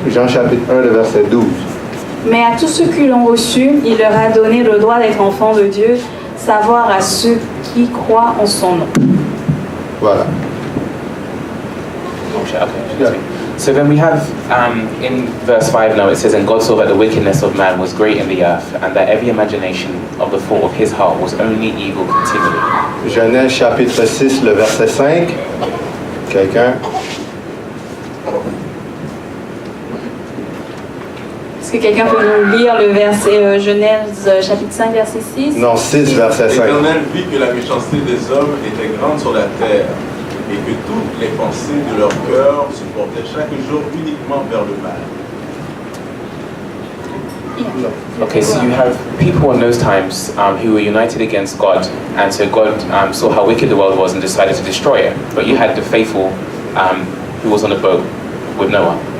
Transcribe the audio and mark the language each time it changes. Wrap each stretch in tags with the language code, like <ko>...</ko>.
<fr>Jean chapitre 1, le verset 12. Mais à tous ceux qui l'ont reçu, il leur a donné le droit d'être enfants de Dieu, savoir à ceux qui croient en son nom. Voilà.</fr> <en>Okay. So then we have in verse 5 now it says, and God saw that the wickedness of man was great in the earth, and that every imagination of the thought of his heart was only evil continually.</en> <fr>Genèse chapitre 6, le verset 5. Quelqu'un? Est-ce que quelqu'un peut nous lire le verset Genèse chapitre 5, verset 6? Non, 6, verset 5. L'Éternel vit que la méchanceté des hommes était grande sur la terre, et que toutes les pensées de leur cœur se portaient chaque jour uniquement vers le mal.</fr> <en>Okay, so you have people in those times who were united against God, and so God saw how wicked the world was and decided to destroy it. But you had the faithful who was on a boat with Noah.</en>